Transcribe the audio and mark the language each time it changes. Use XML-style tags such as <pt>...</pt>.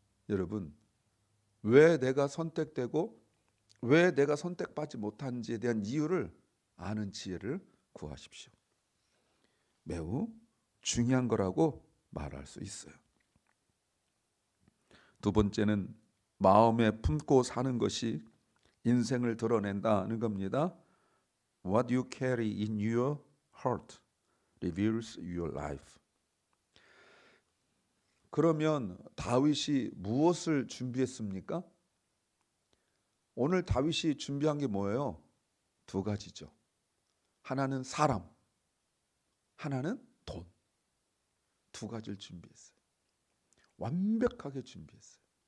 <ko>여러분, 왜 내가 선택되고 왜 내가 선택받지 못한지에 대한 이유를 아는 지혜를 구하십시오. 매우 중요한 거라고 말할 수 있어요. 두 번째는 마음에 품고 사는 것이 인생을 드러낸다는 겁니다.</ko> <en>What you carry in your heart reveals your life.</en> <ko>그러면 다윗이 무엇을 준비했습니까? 오늘 다윗이 준비한 게 뭐예요? 두 가지죠. 하나는 사람, 하나는 돈. 두 가지를 준비했어요. 완벽하게 준비했어요.</ko>